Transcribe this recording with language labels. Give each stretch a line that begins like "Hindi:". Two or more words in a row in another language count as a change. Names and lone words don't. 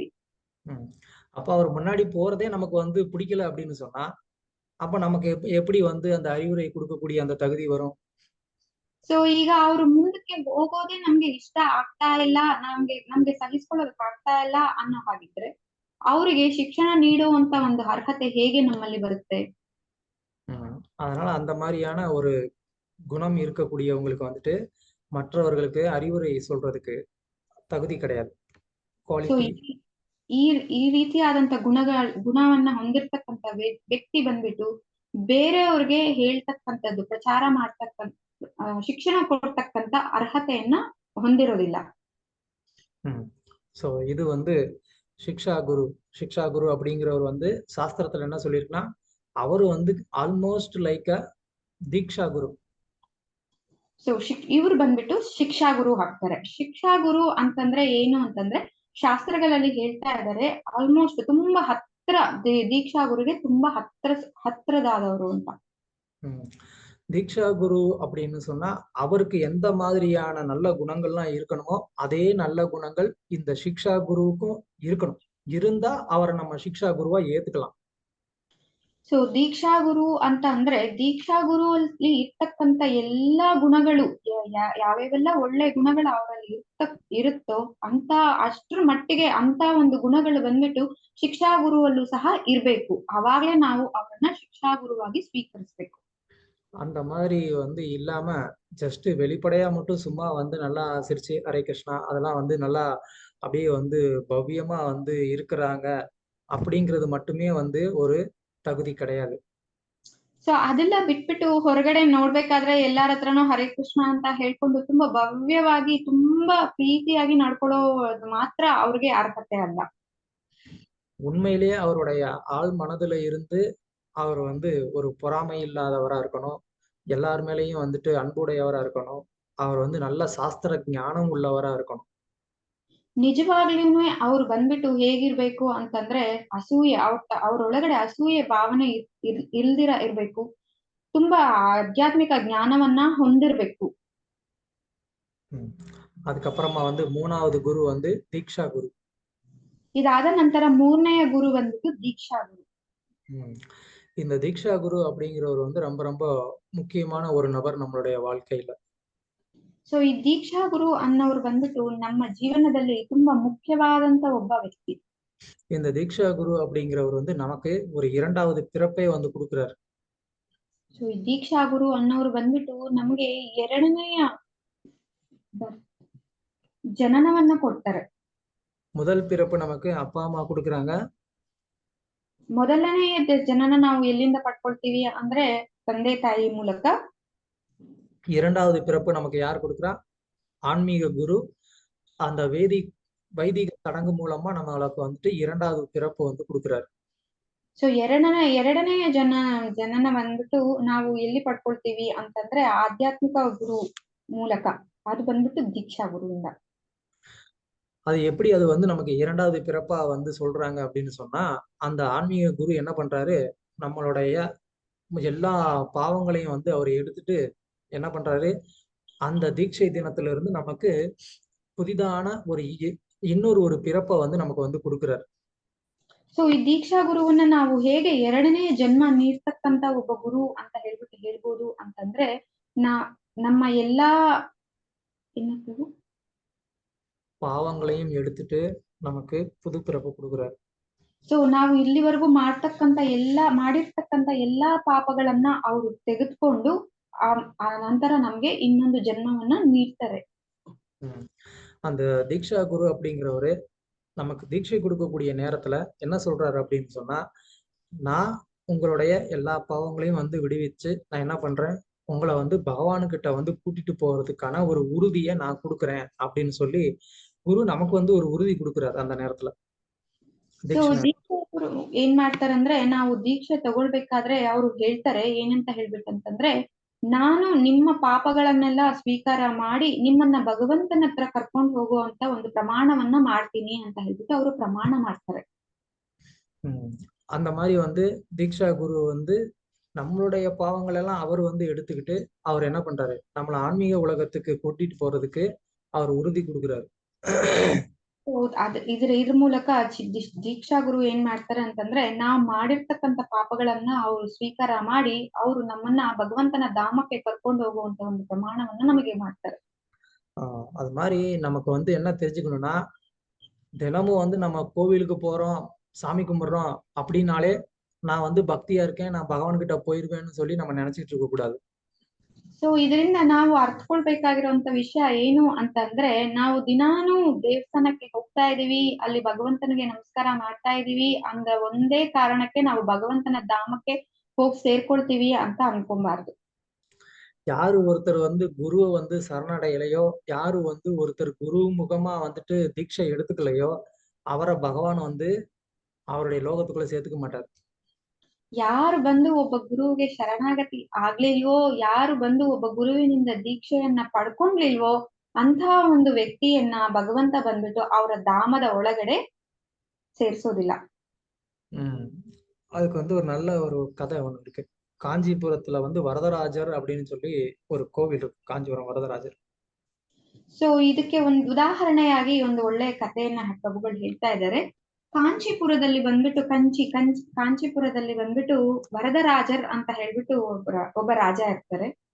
Tamil: அப்ப அவர் முன்னாடி போறதே நமக்கு வந்து பிடிக்கல அப்படின்னு சொன்னா அப்ப நமக்கு எப்படி வந்து அந்த அறிவுரை கொடுக்கக்கூடிய அந்த தகுதி வரும்?
Kannada: ಸೊ ಈಗ ಅವ್ರು ಮುಂದಕ್ಕೆ ಹೋಗೋದೇ ನಮ್ಗೆ ಇಷ್ಟ ಆಗ್ತಾ ಇಲ್ಲ, ನಮ್ಗೆ ಸಹಿಸ್ಕೊಳ್ಳೋದಕ್ಕೆ ಆಗ್ತಾ ಇಲ್ಲ ಅನ್ನೋ ಹಾಗಿದ್ರೆ ಅವರಿಗೆ ಶಿಕ್ಷಣ ನೀಡುವಂತ ಒಂದು ಅರ್ಹತೆ ಹೇಗೆ ನಮ್ಮಲ್ಲಿ ಬರುತ್ತೆ?
Tamil: அதனால அந்த மாதிரியான ஒரு குணம் இருக்கக்கூடியவங்களுக்கு வந்துட்டு மற்றவர்களுக்கு அறிவுரை சொல்றதுக்கு தகுதி கிடையாது.
Kannada: ಈ ರೀತಿಯಾದಂತ ಗುಣವನ್ನ ಹೊಂದಿರ್ತಕ್ಕಂಥ ವ್ಯಕ್ತಿ ಬಂದ್ಬಿಟ್ಟು ಬೇರೆಯವ್ರಿಗೆ ಹೇಳ್ತಕ್ಕಂಥದ್ದು, ಪ್ರಚಾರ ಮಾಡ್ತಕ್ಕಂಥ, ಶಿಕ್ಷಣ ಕೊಡ್ತಕ್ಕಂಥ ಅರ್ಹತೆಯನ್ನ ಹೊಂದಿರೋದಿಲ್ಲ.
Tamil: சோ இது வந்து சிக்ஷா குரு அப்படிங்கிறவர் வந்து சாஸ்திரத்துல என்ன சொல்லிருக்குன்னா அவரு வந்து
English: almost like a
Tamil: தீக்ஷா குரு.
Kannada: ಸೊ ಇವ್ರು ಬಂದ್ಬಿಟ್ಟು ಶಿಕ್ಷಾ ಗುರು ಆಗ್ತಾರೆ. ಶಿಕ್ಷಾ ಗುರು ಅಂತಂದ್ರೆ ಏನು ಅಂತಂದ್ರೆ ಶಾಸ್ತ್ರಗಳಲ್ಲಿ ಹೇಳ್ತಾ ಇದ್ದಾರೆ ಆಲ್ಮೋಸ್ಟ್ ತುಂಬಾ ಹತ್ರ, ದೀಕ್ಷಾ ಗುರುಗೆ ತುಂಬಾ ಹತ್ರದಾದವರು ಅಂತ.
Tamil: தீக்ஷா குரு அப்படின்னு சொன்னா அவருக்கு எந்த மாதிரியான நல்ல குணங்கள்லாம் இருக்கணுமோ அதே நல்ல குணங்கள் இந்த ಶಿಕ್ಷಾ குருவுக்கும் இருக்கணும். இருந்தா அவரை நம்ம ಶಿಕ್ಷಾ குருவா ஏத்துக்கலாம்.
Kannada: ಸೊ ದೀಕ್ಷಾ ಗುರು ಅಂತ ಅಂದ್ರೆ ದೀಕ್ಷಾ ಗುರು ಅಲ್ಲಿ ಇರ್ತಕ್ಕಂತ ಎಲ್ಲಾ ಗುಣಗಳು ಯಾವ್ಯಾವೆಲ್ಲ ಒಳ್ಳೆ ಗುಣಗಳು ಅವರಲ್ಲಿ ಇರುತ್ತೋ ಅಂತ ಅಷ್ಟ್ರ ಮಟ್ಟಿಗೆ ಅಂತ ಒಂದು ಗುಣಗಳು ಬಂದ್ಬಿಟ್ಟು ಶಿಕ್ಷಾ ಗುರುವಲ್ಲೂ ಸಹ ಇರ್ಬೇಕು. ಅವಾಗ್ಲೇ ನಾವು ಅವರನ್ನ ಶಿಕ್ಷಾ ಗುರುವಾಗಿ ಸ್ವೀಕರಿಸ್ಬೇಕು.
Tamil: அந்த மாதிரி இல்லாம ஜஸ்ட் வெளிப்படையா மட்டும் சும்மா நல்லா சிரிச்சு ஹரே கிருஷ்ணா அதெல்லாம் நல்லா அப்படியே பவ்யமா இருக்கிறாங்க அப்படிங்கிறது மட்டுமே ஒரு தகுதி கிடையாது.
Kannada: ಸೊ ಅದೆಲ್ಲ ಬಿಟ್ಬಿಟ್ಟು ಹೊರಗಡೆ ನೋಡ್ಬೇಕಾದ್ರೆ ಎಲ್ಲಾರ ಹತ್ರನೂ ಹರೇ ಕೃಷ್ಣ ಅಂತ ಹೇಳ್ಕೊಂಡು ತುಂಬಾ ಭವ್ಯವಾಗಿ ತುಂಬಾ ಪ್ರೀತಿಯಾಗಿ ನಡ್ಕೊಳ್ಳೋದು ಮಾತ್ರ ಅವ್ರಿಗೆ ಅರ್ಹತೆ ಅಲ್ಲ.
Tamil: உண்மையிலேயே அவருடைய ஆள் மனதுல இருந்து அவர் ஒரு பொறாமை இல்லாதவரா இருக்கணும். எல்லார் மேலேயும் அன்புடையவரா இருக்கணும். அவர் நல்ல சாஸ்திர ஞானம் உள்ளவரா இருக்கணும்.
Kannada: ನಿಜವಾಗ್ಲೂನು ಅವ್ರು ಬಂದ್ಬಿಟ್ಟು ಹೇಗಿರ್ಬೇಕು ಅಂತಂದ್ರೆ ಅಸೂಯೆ ಅವ್ರೊಳಗಡೆ ಅಸೂಯೆ ಭಾವನೆ ಇಲ್ದಿರ ಇರ್ಬೇಕು. ತುಂಬಾ ಆಧ್ಯಾತ್ಮಿಕ ಜ್ಞಾನವನ್ನ ಹೊಂದಿರ್ಬೇಕು.
Tamil: அதுக்கப்புறமா மூணாவது குரு தீக்ஷா குரு.
Kannada: ಇದಾದ ನಂತರ ಮೂರನೆಯ ಗುರು ಬಂದ್ಬಿಟ್ಟು ದೀಕ್ಷಾ ಗುರು.
Tamil: இந்த தீக்ஷா குரு அப்படிங்கிறவர் ரொம்ப ரொம்ப முக்கியமான ஒரு நபர் நம்மளுடைய வாழ்க்கையில.
Kannada: ಸೊ ಈ ದೀಕ್ಷಾ ಗುರು ಅನ್ನೋರು ಬಂದ್ಬಿಟ್ಟು ನಮ್ಮ ಜೀವನದಲ್ಲಿ ತುಂಬಾ ಮುಖ್ಯವಾದಂತ ಒಬ್ಬ ವ್ಯಕ್ತಿ.
Tamil: இந்த தீக்ஷா குரு அப்படிங்கிறவர் நமக்கு ஒரு இரண்டாவது பிறப்பை கொடுக்கிறார்.
Kannada: ಸೊ ಈ ದೀಕ್ಷಾ ಗುರು ಅನ್ನೋರು ಬಂದ್ಬಿಟ್ಟು ನಮಗೆ ಎರಡನೆಯ ಜನನವನ್ನ ಕೊಡ್ತಾರೆ.
Tamil: முதல் பிறப்பு நமக்கு அப்பா ಅಮ್ಮ கொடுக்குறாங்க.
Kannada: ಮೊದಲನೆಯ ಜನನ ನಾವು ಎಲ್ಲಿಂದ ಪಡ್ಕೊಳ್ತೀವಿ ಅಂದ್ರೆ ತಂದೆ ತಾಯಿ ಮೂಲಕ.
Tamil: இரண்டாவது பிறப்பு நமக்கு யார் கொடுக்குறா? ஆன்மீக குரு. அந்த வைதிக சடங்கு மூலமா நம்மளுக்கு இரண்டாவது பிறப்பு கொடுக்குறாரு.
Kannada: ಸೊ ಎರಡನೆಯ ಜನನ ಬಂದ್ಬಿಟ್ಟು ನಾವು ಎಲ್ಲಿ ಪಡ್ಕೊಳ್ತೀವಿ ಅಂತಂದ್ರೆ ಆಧ್ಯಾತ್ಮಿಕ ಗುರು ಮೂಲಕ. ಅದು ಬಂದ್ಬಿಟ್ಟು ದೀಕ್ಷಾ ಗುರುವಿಂದ.
Tamil: அது எப்படி அது நமக்கு இரண்டாவது பிறப்பா சொல்றாங்க அப்படின்னு சொன்னா அந்த ஆன்மீக குரு என்ன பண்றாரு, நம்மளுடைய எல்லா பாவங்களையும் அவர் எடுத்துட்டு என்ன பண்றாரு, அந்த தீட்சை தினத்துல இருந்து நமக்கு புதிதான இன்னொரு பிறப்பை நமக்கு கொடுக்கிறார்.
Kannada: ಸೊ ಈ ದೀಕ್ಷಾ ಗುರುವನ್ನ ನಾವು ಹೇಗೆ ಎರಡನೇ ಜನ್ಮ ನೀಡ್ತಕ್ಕಂತ ಒಬ್ಬ ಗುರು ಅಂತ ಹೇಳ್ಬೋದು ಅಂತಂದ್ರೆ ನಮ್ಮ ಎಲ್ಲಾ
Tamil: பாவங்களையும் எடுத்துட்டு நமக்கு புது பிறப்பு கொடுக்கிறார்.
Kannada: ಸೊ ನಾವು ಇಲ್ಲಿವರೆಗೂ ಮಾಡಿರ್ತಕ್ಕಂತ ಎಲ್ಲಾ ಪಾಪಗಳನ್ನ ಅವರು ತೆಗೆದುಕೊಂಡು ಆ ನಂತರ ನಮ್ಗೆ ಇನ್ನೊಂದು ಜನ್ಮವನ್ನ ನೀಡ್ತಾರೆ.
Tamil: அந்த தீக்ஷா குரு அப்படிங்கிறவரு நமக்கு தீட்சை கொடுக்கக்கூடிய நேரத்துல என்ன சொல்றாரு அப்படின்னு சொன்னா, நான் உங்களுடைய எல்லா பாவங்களையும் விடுவிச்சு நான் என்ன பண்றேன், உங்களை பகவானுக்கிட்ட கூட்டிட்டு போறதுக்கான ஒரு உறுதியை நான் கொடுக்குறேன் அப்படின்னு சொல்லி குரு நமக்கு ஒரு உறுதி கொடுக்குறாரு அந்த நேரத்துல.
Kannada: ದೀಕ್ಷಾ ಗುರು ಏನ್ ಮಾಡ್ತಾರಂದ್ರೆ ನಾವು ದೀಕ್ಷೆ ತಗೊಳ್ಬೇಕಾದ್ರೆ ಅವ್ರು ಹೇಳ್ತಾರೆ ಏನಂತ ಹೇಳ್ಬೇಕಂತಂದ್ರೆ, ನಾನು ನಿಮ್ಮ ಪಾಪಗಳನ್ನೆಲ್ಲ ಸ್ವೀಕಾರ ಮಾಡಿ ನಿಮ್ಮನ್ನ ಭಗವಂತನ ಹತ್ರ ಕರ್ಕೊಂಡು ಹೋಗುವಂತ ಒಂದು ಪ್ರಮಾಣವನ್ನ ಮಾಡ್ತೀನಿ ಅಂತ ಹೇಳ್ಬಿಟ್ಟು ಅವರು ಪ್ರಮಾಣ ಮಾಡ್ತಾರೆ.
Tamil: அந்த மாதிரி தீக்ஷா குரு நம்மளுடைய பாவங்கள் எல்லாம் அவர் எடுத்துக்கிட்டு அவர் என்ன பண்றாரு, நம்மள ஆன்மீக உலகத்துக்கு கூட்டிட்டு போறதுக்கு அவர் உறுதி கொடுக்குறாரு.
Kannada: ಇದ್ರ ಮೂಲಕ ದೀಕ್ಷಾ ಗುರು ಏನ್ ಮಾಡ್ತಾರೆ ಅಂತಂದ್ರೆ ನಾವ್ ಮಾಡಿರ್ತಕ್ಕಂತ ಪಾಪಗಳನ್ನ ಅವ್ರು ಸ್ವೀಕಾರ ಮಾಡಿ ಅವರು ನಮ್ಮನ್ನ ಭಗವಂತನ ಧಾಮಕ್ಕೆ ಕರ್ಕೊಂಡು ಹೋಗುವಂತ ಒಂದು ಪ್ರಮಾಣವನ್ನ ನಮಗೆ ಮಾಡ್ತಾರೆ.
Tamil: அது மாதிரி நமக்கு என்ன தெரிஞ்சுக்கணும்னா, தினமும் நம்ம கோவிலுக்கு போறோம், சாமி கும்பிடுறோம் அப்படின்னாலே நான் பக்தியா இருக்கேன், நான் பகவான் கிட்ட போயிருவேன்னு சொல்லி நம்ம நினைச்சிட்டு இருக்க கூடாது.
Kannada: ಸೊ ಇದರಿಂದ ನಾವು ಅರ್ಥಕೊಳ್ಬೇಕಾಗಿರುವಂತ ವಿಷಯ ಏನು ಅಂತಂದ್ರೆ, ನಾವು ದಿನಾನು ದೇವಸ್ಥಾನಕ್ಕೆ ಹೋಗ್ತಾ ಇದೀವಿ, ಅಲ್ಲಿ ಭಗವಂತನಿಗೆ ನಮಸ್ಕಾರ ಮಾಡ್ತಾ ಇದೀವಿ ಅಂದ ಒಂದೇ ಕಾರಣಕ್ಕೆ ನಾವು ಭಗವಂತನ ಧಾಮಕ್ಕೆ ಹೋಗಿ ಸೇರ್ಕೊಳ್ತೀವಿ ಅಂತ ಅನ್ಕೊಬಾರ್ದು.
Tamil: யாரு ஒருத்தர் குருவை சரணடையலையோ, யாரு ஒருத்தர் குரு முகமா தீட்சை எடுத்துக்கலையோ அவரை பகவான் அவருடைய லோகத்துக்குள்ள சேர்த்துக்க மாட்டார்.
Kannada: ಯಾರು ಬಂದು ಒಬ್ಬ ಗುರುವಿಗೆ ಶರಣಾಗತಿ ಆಗ್ಲಿಲ್ವೋ, ಯಾರು ಬಂದು ಒಬ್ಬ ಗುರುವಿನಿಂದ ದೀಕ್ಷೆಯನ್ನ ಪಡ್ಕೊಂಡ್ಲಿಲ್ವೋ ಅಂತ ಒಂದು ವ್ಯಕ್ತಿಯನ್ನ ಭಗವಂತ ಬಂದ್ಬಿಟ್ಟು ಅವರ ಧಾಮದ ಒಳಗಡೆ ಸೇರ್ಸೋದಿಲ್ಲ.
Tamil: அதுக்கு ஒரு நல்ல ஒரு கதை ஒண்ணு இருக்கு. காஞ்சிபுரத்துல வரதராஜர் அப்படின்னு சொல்லி ஒரு கோவில் இருக்கு, காஞ்சிபுரம் வரதராஜர்.
Kannada: ಸೊ ಇದಕ್ಕೆ ಒಂದು ಉದಾಹರಣೆಯಾಗಿ ಒಂದು ಒಳ್ಳೆ ಕಥೆಯನ್ನ ಪ್ರಭುಗಳು ಹೇಳ್ತಾ ಇದ್ದಾರೆ. ಕಾಂಚೀಪುರದಲ್ಲಿ ಬಂದ್ಬಿಟ್ಟು ಕಾಂಚೀಪುರದಲ್ಲಿ ಬಂದ್ಬಿಟ್ಟು ವರದರಾಜರ್ ಅಂತ ಹೇಳ್ಬಿಟ್ಟು ಒಬ್ಬ ರಾಜ ಇರ್ತಾರೆ.